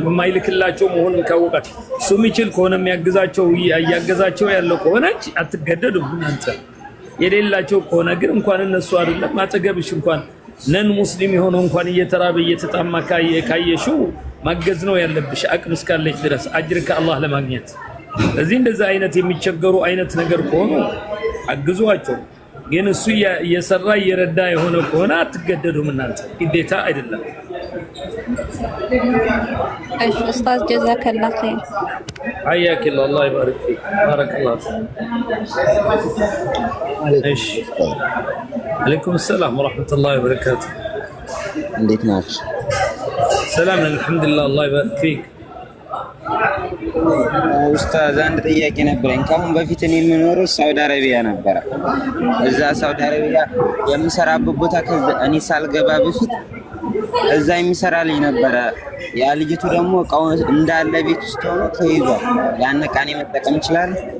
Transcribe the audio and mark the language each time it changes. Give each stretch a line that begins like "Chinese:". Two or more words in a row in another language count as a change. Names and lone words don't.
Amharic: የማይልክላቸው መሆኑን ካወቃችሁ እሱ የሚችል ከሆነ የሚያግዛቸው እያገዛቸው ያለው ከሆነ አትገደዱም። እናንተ የሌላቸው ከሆነ ግን እንኳን እነሱ አይደለም አጠገብሽ እንኳን ነን ሙስሊም የሆነው እንኳን እየተራበ እየተጣማ ካየሽው ማገዝ ነው ያለብሽ አቅም እስካለች ድረስ አጅር ከአላህ ለማግኘት። እዚህ እንደዛ አይነት የሚቸገሩ አይነት ነገር ከሆኑ አግዟቸው። ግን እሱ እየሰራ እየረዳ የሆነ ከሆነ አትገደዱም። እናንተ ግዴታ አይደለም። እሺ ኡስታዝ
Arabic: جزاك الله خير። حياك الله الله يبارك فيك بارك الله فيك. ايش عليكم السلام ورحمة الله وبركاته.
Amharic: እንዴት ናችሁ?
Arabic: ሰላም الحمد لله الله يبارك فيك.
Amharic: ኡስታዝ አንድ ጥያቄ ነበረኝ። ከአሁን በፊት እኔ የምኖረው ሳውዲ አረቢያ ነበረ። እዛ ሳውዲ አረቢያ የምሰራበት ቦታ እኔ ሳልገባ በፊት እዛ የሚሰራ ልጅ ነበረ። ያ ልጅቱ ደግሞ እቃው እንዳለ ቤት ውስጥ ሆኖ ተይዟል። ያን እቃ እኔ መጠቀም ይችላል?